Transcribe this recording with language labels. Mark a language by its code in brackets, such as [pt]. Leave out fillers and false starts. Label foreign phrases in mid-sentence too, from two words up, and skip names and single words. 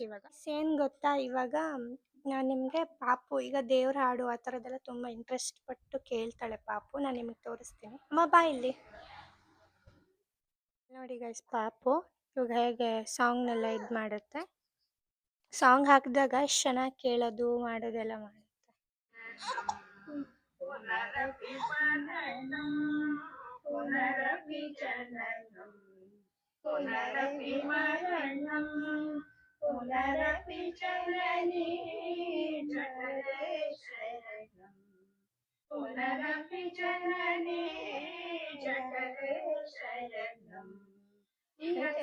[kn] ಇವಾಗ ಏನು ಗೊತ್ತಾ, ಇವಾಗ ನಾನು ನಿಮಗೆ ಪಾಪು ಈಗ ದೇವ್ರ ಹಾಡು ಆ ಥರದ್ದೆಲ್ಲ ತುಂಬ ಇಂಟ್ರೆಸ್ಟ್ ಪಟ್ಟು ಕೇಳ್ತಾಳೆ ಪಾಪು. ನಾನು ನಿಮಗೆ ತೋರಿಸ್ತೀನಿ. ಅಮ್ಮ ಬಾ ಇಲ್ಲಿ ನೋಡಿ ಗೈಸ್. ಪಾಪು ಇವಾಗ ಹೇಗೆ ಸಾಂಗ್ನೆಲ್ಲ ಇದು ಮಾಡುತ್ತೆ. ಸಾಂಗ್ ಹಾಕಿದಾಗ ಎಷ್ಟು ಚೆನ್ನಾಗಿ ಕೇಳೋದು ಮಾಡೋದೆಲ್ಲ ಮಾಡುತ್ತೆ. [sa] पुनरपि मरणं पुनरपि जननी जगते शरणं पुनरपि जननी जगते शरणं इह